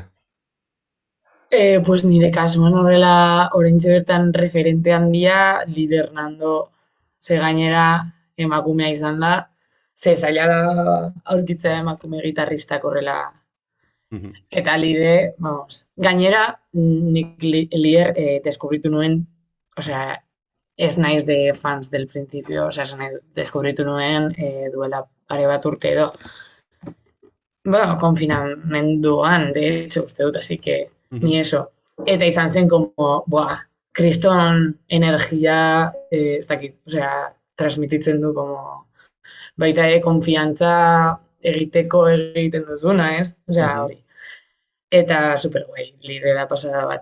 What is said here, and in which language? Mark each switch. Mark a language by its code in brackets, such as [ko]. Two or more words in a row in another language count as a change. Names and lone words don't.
[eu] Pues nire kasuan horrela oraintxe bertan referente handia Lider Nando, ze gainera emakumea izan da, ze zaila da aurkitzea emakume gitarristak horrela. Eta Lide, vamos, gainera nik Lider deskubritu nuen, osea, ez naiz [es] de fans del principio, [eu] osea, deskubritu nuen duela pare bat urte edo. Bueno, konfinamenduan, [es] de hecho, [eu] uste dut, [es] así que ni eso. [eu] Eta izan zen como, kriston energia, ez dakit, osea, transmititzen du como, baita ere konfiantza egiten duzuna, ez? Osea, hori. Eta super guai, Lide da pasada bat.